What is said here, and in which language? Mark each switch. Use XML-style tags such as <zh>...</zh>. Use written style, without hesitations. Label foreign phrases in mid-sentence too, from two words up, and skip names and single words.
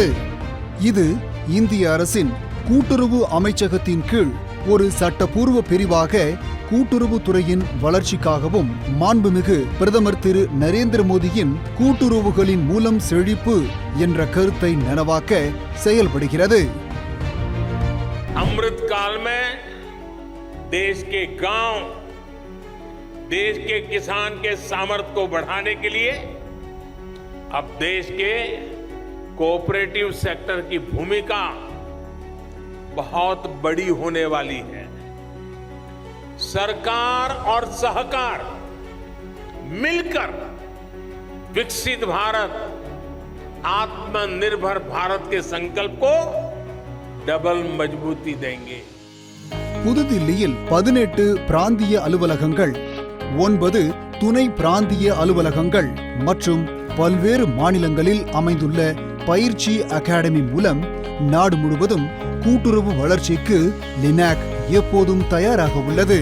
<ta>இது இந்திய அரசின் கூட்டுறவு அமைச்சகத்தின் கீழ் ஒரு சட்டப்பூர்வ பிரிவாக கூட்டுறவு துறையின் வளர்ச்சிக்காகவும் மாண்புமிகு பிரதமர் திரு நரேந்திர மோடியின் கூட்டுறவுகளின் மூலம் செழிப்பு என்ற கருத்தை நனவாக்க செயல்படுகிறது.</ta> <hi>अमृत काल में देश के गांव, देश के किसान के सामर्थ्य को बढ़ाने के लिए अब देश के</hi> <en>cooperative sector</en> <hi>की भूमिका बहुत बड़ी होने वाली है. सरकार और सहकार मिलकर विकसित भारत, आत्मनिर्भर भारत के संकल्प को डबल मजबूती देंगे.</hi> <ta>புதுதில்லியில் 18 பிராந்திய அலுவலகங்கள், 9 துணை பிராந்திய அலுவலகங்கள் மற்றும் பல்வேறு மாநிலங்களில் அமைந்துள்ள பயிற்சி அகாடமி மூலம் நாடு முழுவதும் கூட்டுறவு வளர்ச்சிக்கு லினாக் எப்போதும் தயாராக உள்ளது.</ta>